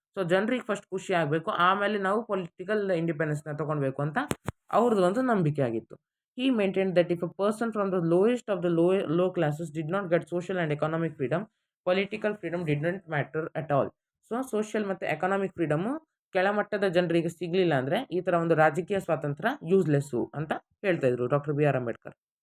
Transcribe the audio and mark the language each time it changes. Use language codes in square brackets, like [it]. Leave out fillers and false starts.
[kn] So ಜನರಿಗೆ first ಖುಷಿ ಆಗಬೇಕು, ಆಮೇಲೆ ನಾವು ಪೊಲಿಟಿಕಲ್ ಇಂಡಿಪೆಂಡೆನ್ಸ್ನ ತೊಗೊಳ್ಬೇಕು ಅಂತ ಅವ್ರದ್ದು ಒಂದು ನಂಬಿಕೆ ಆಗಿತ್ತು. [en] He maintained that if a person from the lowest of the low classes did not get social and economic freedom, political freedom did not matter at all. [kn] So social ಮತ್ತು ಎಕನಾಮಿಕ್ ಫ್ರೀಡಮು ಕೆಳಮಟ್ಟದ ಜನರಿಗೆ ಸಿಗಲಿಲ್ಲ ಅಂದರೆ ಈ ಥರ ಒಂದು ರಾಜಕೀಯ ಸ್ವಾತಂತ್ರ್ಯ ಯೂಸ್ಲೆಸ್ಸು ಅಂತ ಹೇಳ್ತಾ ಇದ್ರು ಡಾಕ್ಟರ್ BR ಅಂಬೇಡ್ಕರ್.